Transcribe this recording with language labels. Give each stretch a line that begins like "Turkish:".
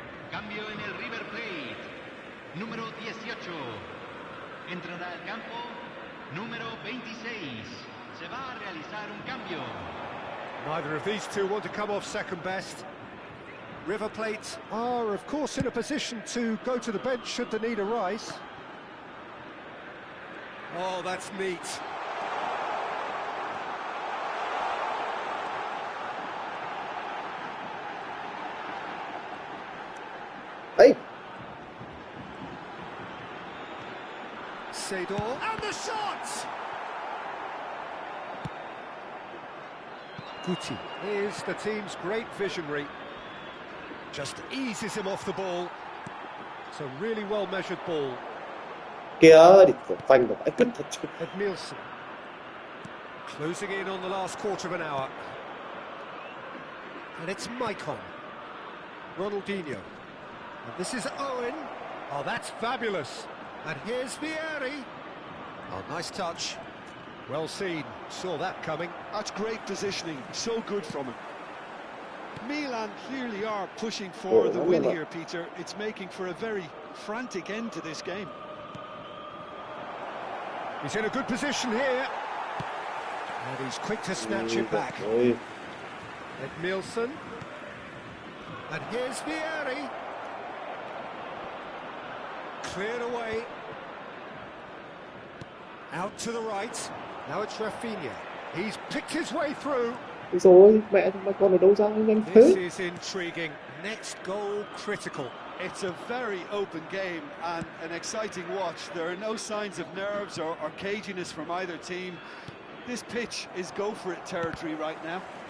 Spanish: Cambio en el River Plate. Número 18. Entrará al campo número 26. Se va a realizar un cambio.
English: Neither of these two want to come off second best. River Plate are, of course, in a position to go to the bench should the need arise. Oh, that's neat. Hey. Sador, and the shot! Guti is the team's great visionary. Just eases him off the ball. It's a really well-measured ball.
Vietnamese: Kìa, địt phanh vào bãi cứt thật chứ.
English: Edmilson. Closing in on the last quarter of an hour. And it's Maicon. Ronaldinho. And this is Owen. Oh, that's fabulous. And here's Vieri. Oh, nice touch. Well seen. Saw that coming. That's great positioning. So good from him. Milan clearly are pushing for the win here, Peter. It's making for a very frantic end to this game. He's in a good position here. And he's quick to snatch it back. Edmilson. And here's Vieri. Cleared away. Out to the right. Now it's Rafinha. He's picked his way through.
Vietnamese: Rồi, mẹ thằng con ở đâu ra nhanh thế?
English: This is intriguing. Next goal critical. It's a very open game and an exciting watch. There are no signs of nerves or caginess from either team. This pitch is go-for-it territory right now.